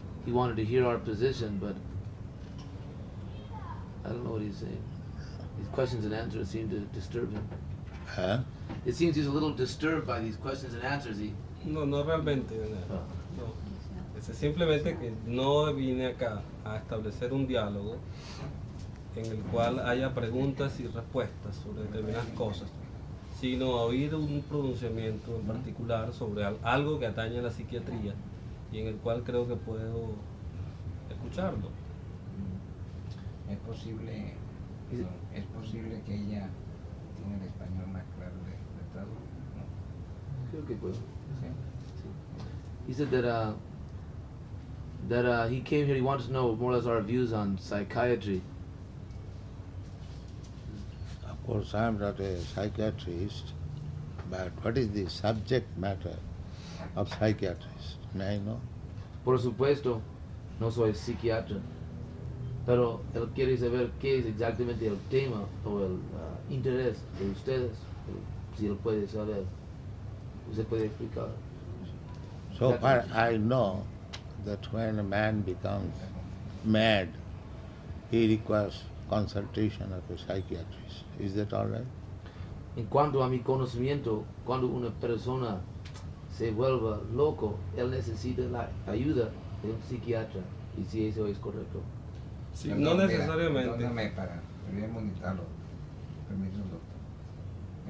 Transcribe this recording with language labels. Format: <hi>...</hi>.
<en>He wanted to hear our position, but I don't know what he's saying. These questions and answers seem to disturb him. Huh? It seems he's a little disturbed by these questions and answers.</en> <es>No, no realmente. No. Es simplemente que no vine acá a establecer un diálogo en el cual haya preguntas y respuestas sobre determinadas cosas, sino a oír un pronunciamiento en particular sobre algo que atañe a la psiquiatría y en el cual creo que puedo escucharlo. Es posible que ella tiene el español más claro de traducir, ¿no? Creo que puedo. ¿Sí?</es> <en>He said that he came here, he wanted to know more or less our views on psychiatry. Of course, I am not a psychiatrist, but what is the subject matter of psychiatrist? May I know?</en> <es>Por supuesto, no soy psiquiatra, pero él quiere saber qué es exactamente el tema o el interés de ustedes, si él puede saber, usted puede explicar.</es> <en>So far I know that when a man becomes mad, he requires consultation of a psychiatrist. Is that all right?</en> <es>En cuanto a mi conocimiento, cuando una persona se vuelve loco, él necesita la ayuda de un psiquiatra, y si eso es correcto. Sí, Perdón, no mira, necesariamente. Perdóname para monitarlo. Permiso, doctor.</es>